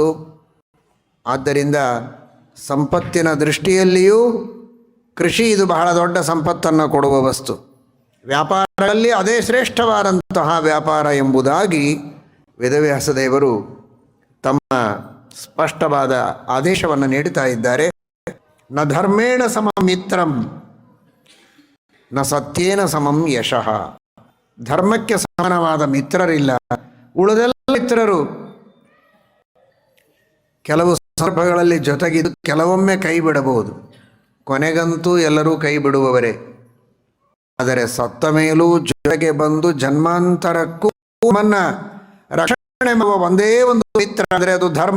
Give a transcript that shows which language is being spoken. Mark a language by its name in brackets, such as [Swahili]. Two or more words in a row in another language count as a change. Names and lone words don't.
[Kannada] ಆದ್ದರಿಂದ ಸಂಪತ್ತಿನ ದೃಷ್ಟಿಯಲ್ಲಿಯೂ ಕೃಷಿ ಇದು ಬಹಳ ದೊಡ್ಡ ಸಂಪತ್ತನ್ನು ಕೊಡುವ ವಸ್ತು. ವ್ಯಾಪಾರಗಳಲ್ಲಿ ಅದೇ ಶ್ರೇಷ್ಠವಾದಂತಹ ವ್ಯಾಪಾರ ಎಂಬುದಾಗಿ ವೇದವ್ಯಾಸದೇವರು ತಮ್ಮ ಸ್ಪಷ್ಟವಾದ ಆದೇಶವನ್ನು ನೀಡುತ್ತಾ ಇದ್ದಾರೆ. [Sanskrit] न धर्मेण समं मित्रं न सत्येन समं यशः. [Kannada] ಧರ್ಮಕ್ಕೆ ಸಮಾನವಾದ ಮಿತ್ರರಿಲ್ಲ. ಉಳಿದೆಲ್ಲ ಮಿತ್ರರು ಕೆಲವು ಸಂದರ್ಭಗಳಲ್ಲಿ ಜೊತೆಗಿದ್ದು ಕೆಲವೊಮ್ಮೆ ಕೈ ಬಿಡಬಹುದು, ಕೊನೆಗಂತೂ ಎಲ್ಲರೂ ಕೈ ಬಿಡುವವರೇ. ಆದರೆ ಸತ್ತ ಮೇಲೂ ಜೊತೆಗೆ ಬಂದು ಜನ್ಮಾಂತರಕ್ಕೂ ನಮ್ಮನ್ನು ರಕ್ಷಣೆ ಮಾಡುವ ಒಂದೇ ಒಂದು ಮಿತ್ರ ಅಂದರೆ ಅದು ಧರ್ಮ.